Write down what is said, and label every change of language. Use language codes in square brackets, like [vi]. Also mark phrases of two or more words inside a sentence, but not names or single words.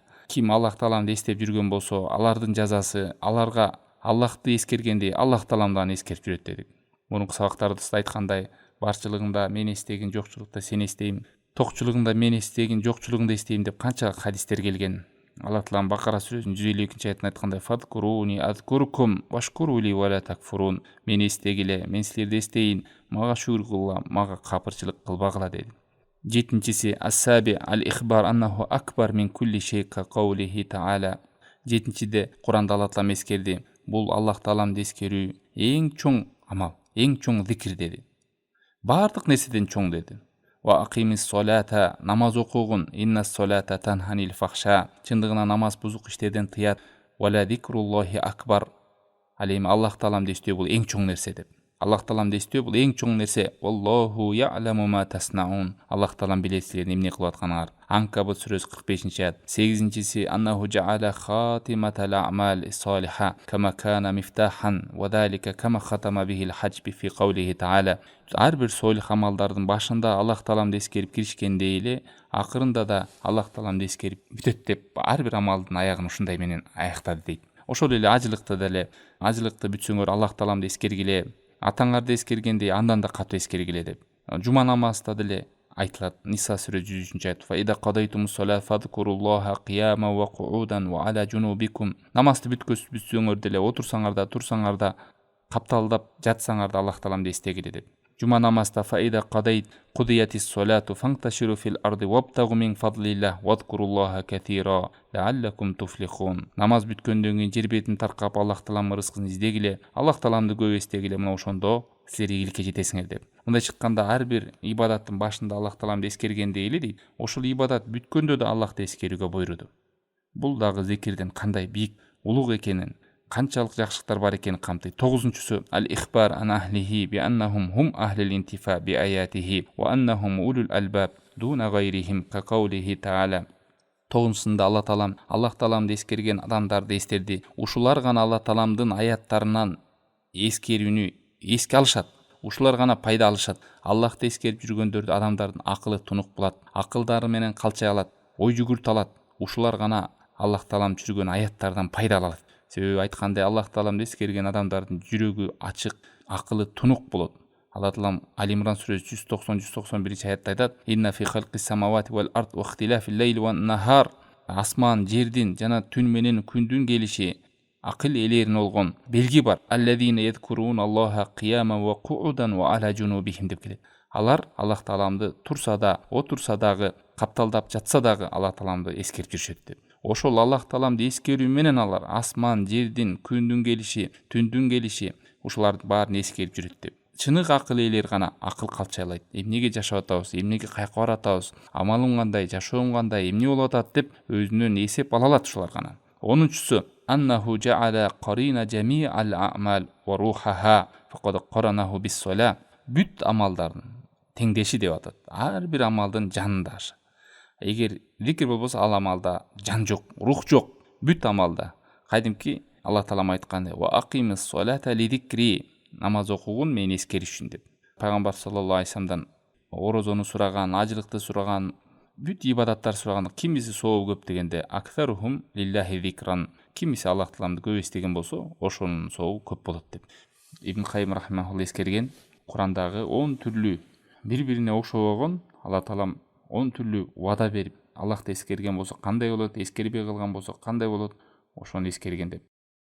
[ky] Ким Аллах тааламды эстеп жүргөн болсо, алардын жазасы аларга Аллахты эскергендей Аллах тааламдан эскерип жүрөт дедик. Мурунку сабактарда айткандай, барчылыгында мен эстейин, жокчулукта сен эстейм, токчулугунда мен эстейин, жокчулугунда эстейм деп канча хадистер келген. Алла таалам Бакара сүрөсүнүн 152 аятында айткандай: [ar] "فاذكروني أذكركم واشكروا لي ولا تكفرون". [ky] Мен эстегиле, мен силерди эстейин, мага шүгүр кылгыла, мага капырчылык кылбагыла деди. [ar] Жетинчиси "السابع الإخبار أنه أكبر من كل شيء كقوله تعالى". [ky] Жетинчиде Куранда Алла таалам эскерди, бул Аллах тааламды эскерүү эң чоң амал, эң чоң зикир деди. Бардык нерседен чоң деди. [ar] "Ва акимис солата", [ky] намаз окугун, [ar] "Иннас солата танханил фахша", [ky] чындыгына намаз бузук иштерден тыят. [ar] "ولذكر الله أكبر", [ky] ал эми Аллах тааламды эстөө бул эң чоң нерсе деп. Аллах таалам эстөө бул эң чоң нерсе. [ar] الله يعلم ما تصنعون. [ky] Аллах таалам билет силердин эмне кылып атканыңар. Анкабут сүрөсү 45-аят. 8-си [ar] أنه جعل خاتمة الأعمال الصالحة كما كان مفتاحا وذلك كما ختم بها الحج في قوله تعالى. [ky] Ар бир солих амалдардын башында Аллах таалам эскерип киришкендей эле акырында да Аллах таалам эскерип бүтөт деп ар бир амалдын аягын ушундай менен аяктады дейт. Ошол эле ажылыкты деле ажылыкты бүтсөңөр Аллах таалам эскергиле, атаңарды эскергендей андан да катуу эскергиле деп. Жума намазда деле айтылат. Ниса сүрө 103-аят. [ar] فإذا قضيتم الصلاة فاذكروا الله قياما وقعودا وعلى جنوبكم. [ky] Намазды бүтсөңөр деле отурсаңар да, турсаңар да, капталдап жатсаңар да Аллах тааламды эстегиле деп. Жума намазда [ar] فإذا قضيت الصلاة فانتشروا في الأرض وابتغوا من فضل الله واذكروا الله كثيرا لعلكم تفلحون. [ky] Намаз бүткөндөн кийин жер бетин таркап Аллах тааламдын рызкын издегиле, Аллах тааламды көп эстегиле, мына ошондо силер ийгиликке жетесиңер деп. Мындай чыкканда ар бир ибадаттын башында Аллах тааламды эскергендей эле дейт. Ошол ибадат бүткөндө да Аллахты эскерүүгө буйруду. Бул дагы зикирдин кандай бийик, улуг экенин, канчалык жакшылыктар бар экенин камтыйт. [ar] 9-су الإخبار عن أهله بأنهم هم أهل الانتفاع بآياته وأنهم أولو الألباب دون غيرهم كقوله تعالى. [ky] 9-сында Аллах тааламды эскерген адамдарды эстерди. Ушулар гана Аллах тааламдын аяттарынан эскерүүнү эске алышат. Ушулар гана пайда алышат. Аллахты эскерип жүргөндөрдү адамдардын акылы тунук булат, акылдары менен калчай алат, ой жүгүртө алат. Ушулар гана Аллах таалам жүргөн аяттардан пайда алат. Себеби айткандай Аллах тааламды эскерген адамдардын жүрөгү ачык, акылы тунук болот. Аллах таалам Ал-Имран сүрөсү 190-191-аятта айтат: [ar] "إن في خلق السماوات والأرض واختلاف الليل والنهار." [ky] Асман, жердин жана түн менен күндүн келиши акыл элерин болгон белги бар. [ar] الذين يذكرون الله قياما وقعودا وعلى جنوبهم [ky] деп келет. Алар Аллах тааламды турса да, отурса дагы, капталдап жатса дагы Аллах тааламды эскерип жүрүшөт деп. Ошол Аллах тааламды эскерүү менен алар асман, жердин, күндүн келиши, түндүн келиши ушулардын баарын эскерип жүрөт деп. Чыныгы акыл ээлер гана акыл калчайлайт. Эмнеге жашап атабыз, эмнеге кайка баратабыз, амалым кандай, жашоом кандай, эмне болуп атат деп өзүнөн эсеп ала алат ушулар гана. [ar] 10-су أنه جعله قرين جميع الأعمال وروحها فقد قرنه بالصلاة. [ky] Бүт амалдардын теңдеши деп атат. Ар бир амалдын жанында ашы. Эгер зикир болбосо ал амалда жан жок, рух жок. Бүт амалда кайдимки Аллах таалам айткандай: [ar] "وأقم الصلاة لذكري." [ky] Намаз окугун мени эскериш үчүн деп. Пайгамбар [ar] саллаллаху алейхи [ky] вассаламдан орозону сураган, ажылыкты сураган, бүт ибадаттар сураган. Кимиси сообу көп дегенде [ar] أكثرهم لله ذكرا. [ky] Кимиси Аллах тааламды көп эстеген болсо, ошонун сообу көп болот деп. Ибн Кайым рахимахулла эскерген Курандагы 10 түрлүү бири-бирине окшобогон Аллах таалам 10 түрлүү вада берип, Аллахты эскерген болсо кандай болот, эскербей калган болсо кандай болот, ошону эскерген деп.